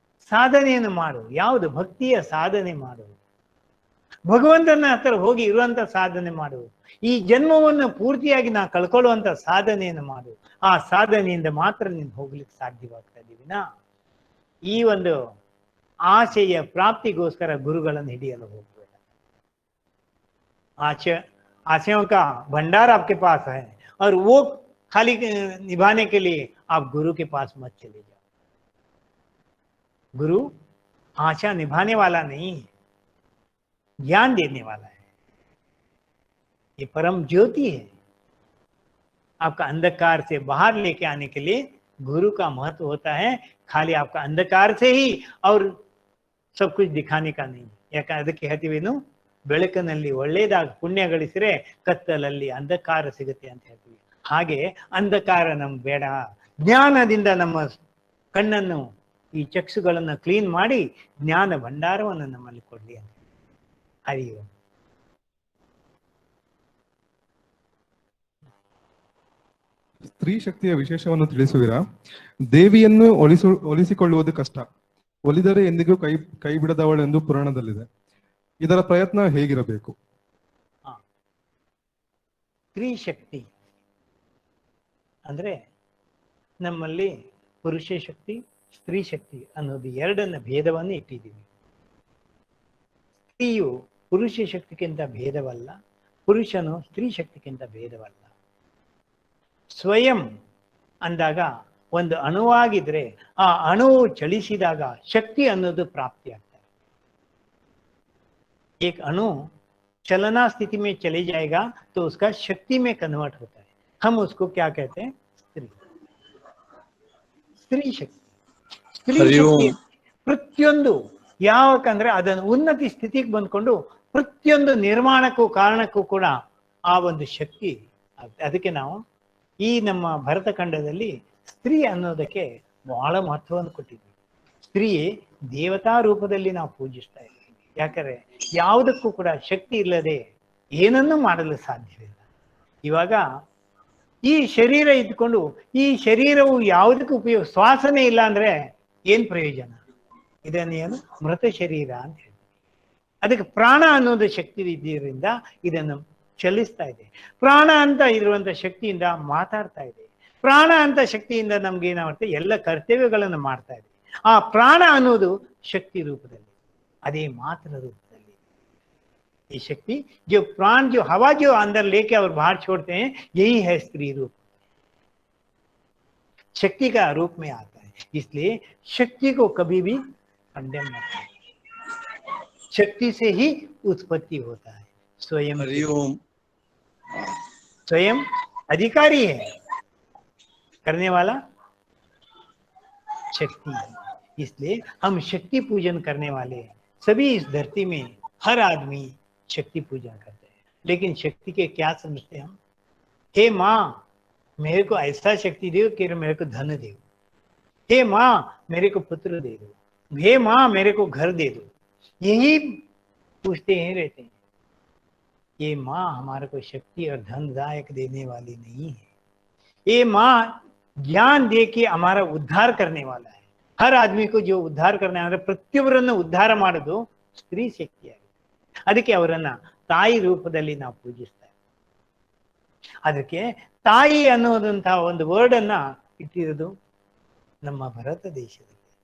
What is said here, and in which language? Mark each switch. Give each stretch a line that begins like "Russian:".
Kannada: ಸಾಧನೆಯನ್ನು ಮಾಡು. ಯಾವುದು? ಭಕ್ತಿಯ ಸಾಧನೆ ಮಾಡು. ಭಗವಂತನ ಹತ್ರ ಹೋಗಿ ಇರುವಂತ ಸಾಧನೆ ಮಾಡು. ಈ ಜನ್ಮವನ್ನು ಪೂರ್ತಿಯಾಗಿ ನಾ ಕಳ್ಕೊಳ್ಳುವಂತ ಸಾಧನೆಯನ್ನು ಮಾಡು. ಆ ಸಾಧನೆಯಿಂದ ಮಾತ್ರ ನೀನು ಹೋಗ್ಲಿಕ್ಕೆ ಸಾಧ್ಯವಾಗ್ತಾ ಇದೀವಿನಾ ಈ ಒಂದು ಆಶೆಯ ಪ್ರಾಪ್ತಿಗೋಸ್ಕರ ಗುರುಗಳನ್ನು ಹಿಡಿಯಲು ಹೋಗ್ಬೇಡ.
Hindi: आशयों का भंडार आपके पास है और वो खाली निभाने के लिए आप गुरु के पास मत चले जाओ. गुरु आशा निभाने वाला नहीं है, ज्ञान देने वाला है. ये परम ज्योति है. आपका अंधकार से बाहर लेके आने के लिए गुरु का महत्व होता है. खाली आपका अंधकार से ही और सब कुछ दिखाने का नहीं.
Kannada: ಯಾಕಂದ್ರೆ ಅದಕ್ಕೆ ಹೇಳ್ತೀವೇನು, ಬೆಳಕಿನಲ್ಲಿ ಒಳ್ಳೇದಾಗಿ ಪುಣ್ಯ ಗಳಿಸಿದ್ರೆ ಕತ್ತಲಲ್ಲಿ ಅಂಧಕಾರ ಸಿಗುತ್ತೆ ಅಂತ ಹೇಳ್ತೀವಿ. ಹಾಗೆ ಅಂಧಕಾರ ನಮ್ಗೆ ಬೇಡ. ಜ್ಞಾನದಿಂದ ನಮ್ಮ ಕಣ್ಣನ್ನು, ಈ ಚಕ್ಷುಗಳನ್ನು ಕ್ಲೀನ್ ಮಾಡಿ ಜ್ಞಾನ ಭಂಡಾರವನ್ನು ನಮ್ಮಲ್ಲಿ ಕೊಡ್ಲಿ ಅಂತ. ಹರಿಯೋ ಸ್ತ್ರೀ ಶಕ್ತಿಯ ವಿಶೇಷವನ್ನು ತಿಳಿಸುವಿರಾ? ದೇವಿಯನ್ನು ಒಲಿಸಿಕೊಳ್ಳುವುದು ಕಷ್ಟ, ಒಲಿದರೆ ಎಂದಿಗೂ ಕೈ ಬಿಡದವಳೆಂದು ಪುರಾಣದಲ್ಲಿದೆ. ಇದರ ಪ್ರಯತ್ನ ಹೇಗಿರಬೇಕು? ಸ್ತ್ರೀ ಶಕ್ತಿ ಅಂದ್ರೆ ನಮ್ಮಲ್ಲಿ ಪುರುಷ ಶಕ್ತಿ, ಸ್ತ್ರೀ ಶಕ್ತಿ ಅನ್ನೋದು ಎರಡನ್ನ ಭೇದವನ್ನು ಇಟ್ಟಿದ್ದೀವಿ. ಸ್ತ್ರೀಯು ಪುರುಷ ಶಕ್ತಿಗಿಂತ ಭೇದವಲ್ಲ, ಪುರುಷನು ಸ್ತ್ರೀ ಶಕ್ತಿಗಿಂತ ಭೇದವಲ್ಲ. ಸ್ವಯಂ ಅಂದಾಗ ಒಂದು ಅಣುವಾಗಿದ್ರೆ ಆ ಅಣುವು ಚಲಿಸಿದಾಗ ಶಕ್ತಿ ಅನ್ನೋದು ಪ್ರಾಪ್ತಿ ಆಗ್ತದೆ.
Hindi: एक अणु चलना स्थिति में चले जाएगा तो उसका शक्ति में कन्वर्ट होता है. हम उसको क्या कहते हैं? स्त्री. स्त्री शक्ति. स्त्री शक्ति
Kannada: ಪ್ರತಿಯೊಂದು ಯಾವಕಂದ್ರೆ ಅದನ್ನು ಉನ್ನತಿ ಸ್ಥಿತಿಗೆ ಬಂದ್ಕೊಂಡು ಪ್ರತಿಯೊಂದು ನಿರ್ಮಾಣಕ್ಕೂ ಕಾರಣಕ್ಕೂ ಕೂಡ ಆ ಒಂದು ಶಕ್ತಿ. ಅದಕ್ಕೆ ನಾವು ಈ ನಮ್ಮ ಭರತಖಂಡದಲ್ಲಿ ಸ್ತ್ರೀ ಅನ್ನೋದಕ್ಕೆ ಬಹಳ ಮಹತ್ವವನ್ನು ಕೊಟ್ಟಿದ್ವಿ. ಸ್ತ್ರೀ ದೇವತಾ ರೂಪದಲ್ಲಿ ನಾವು ಪೂಜಿಸ್ತಾ ಇದ್ದೀವಿ. ಯಾಕಂದ್ರೆ ಯಾವುದಕ್ಕೂ ಕೂಡ ಶಕ್ತಿ ಇಲ್ಲದೆ ಏನನ್ನೂ ಮಾಡಲು ಸಾಧ್ಯವಿಲ್ಲ. ಇವಾಗ ಈ ಶರೀರ ಇದ್ಕೊಂಡು ಈ ಶರೀರವು ಯಾವುದಕ್ಕೂ ಉಪಯೋಗ, ಶ್ವಾಸನೆ ಇಲ್ಲ ಅಂದ್ರೆ ಏನ್ ಪ್ರಯೋಜನ? ಇದನ್ನೇನು ಮೃತ ಶರೀರ ಅಂತ ಹೇಳ್ತೀವಿ. ಅದಕ್ಕೆ ಪ್ರಾಣ ಅನ್ನೋದು ಶಕ್ತಿ ಇದ್ದಿದ್ದರಿಂದ ಇದನ್ನು ಚಲಿಸ್ತಾ ಇದೆ. ಪ್ರಾಣ ಅಂತ ಇರುವಂತ ಶಕ್ತಿಯಿಂದ ಮಾತಾಡ್ತಾ ಇದೆ. ಪ್ರಾಣ ಅಂತ ಶಕ್ತಿಯಿಂದ ನಮ್ಗೆ ಏನಾಗುತ್ತೆ, ಎಲ್ಲ ಕರ್ತವ್ಯಗಳನ್ನು ಮಾಡ್ತಾ ಇದೆ. ಆ ಪ್ರಾಣ ಅನ್ನೋದು ಶಕ್ತಿ ರೂಪದಲ್ಲಿ,
Hindi: अदे मात्र रूपದಲ್ಲಿ ये शक्ति जो प्राण जो हवा जो अंदर लेके और बाहर छोड़ते हैं, यही है स्त्री रूप. शक्ति का रूप में आता है. इसलिए शक्ति को कभी भी कंडेम मत करें. शक्ति से ही उत्पत्ति होता है. स्वयं अधिकारी है, करने वाला शक्ति है. इसलिए हम शक्ति पूजन करने वाले हैं. सभी इस धरती में हर आदमी शक्ति पूजन करते हैं. लेकिन शक्ति के क्या समझते हैं हम? हे माँ, मेरे को ऐसा शक्ति दो कि मेरे को धन दे दो। हे माँ, मेरे को पुत्र दे दो। हे माँ, मेरे को घर दे दो। यही पूछते ही रहते हैं। ये माँ हमारे को शक्ति और धनदायक देने वाली नहीं है। ये माँ ज्ञान दे के हमारा उद्धार करने वाला है। हर आदमी को जो उद्धार करने
Kannada: ಅಂದ್ರೆ ಪ್ರತಿಯೊಬ್ಬರನ್ನು ಉದ್ಧಾರ ಮಾಡೋದು ಸ್ತ್ರೀ ಶಕ್ತಿಯಾಗಿದೆ. ಅದಕ್ಕೆ ಅವರನ್ನ ತಾಯಿ ರೂಪದಲ್ಲಿ ನಾವು ಪೂಜಿಸ್ತೇವೆ. ಅದಕ್ಕೆ ತಾಯಿ ಅನ್ನೋದಂತಹ ಒಂದು ವರ್ಡ್ ಅನ್ನ ಇಟ್ಟಿರೋದು ನಮ್ಮ ಭಾರತ ದೇಶದಲ್ಲಿ.